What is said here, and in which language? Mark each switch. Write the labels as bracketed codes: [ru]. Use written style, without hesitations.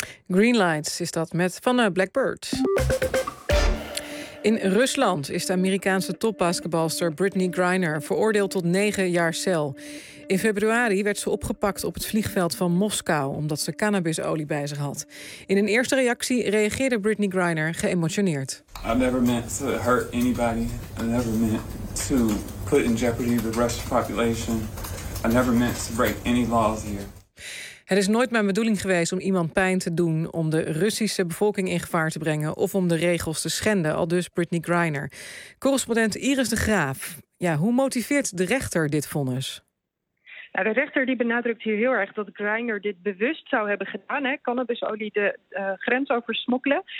[nl] Green Lights is dat met van Blackbird. In Rusland is de Amerikaanse topbasketbalster Brittany Griner veroordeeld tot 9 jaar cel. In februari werd ze opgepakt op het vliegveld van Moskou omdat ze cannabisolie bij zich had. In een eerste reactie reageerde Brittany Griner geëmotioneerd. [en] I've never meant to hurt anybody. I never meant to put in jeopardy the Russian population. I never meant to break any laws here. [nl] Het is nooit mijn bedoeling geweest om iemand pijn te doen, om de Russische bevolking in gevaar te brengen of om de regels te schenden, aldus Brittany Griner. Correspondent Iris de Graaf. Ja, hoe motiveert de rechter dit vonnis? Nou, de rechter die benadrukt hier heel erg dat Griner dit bewust zou hebben gedaan, hè, cannabisolie de grens oversmokkelen.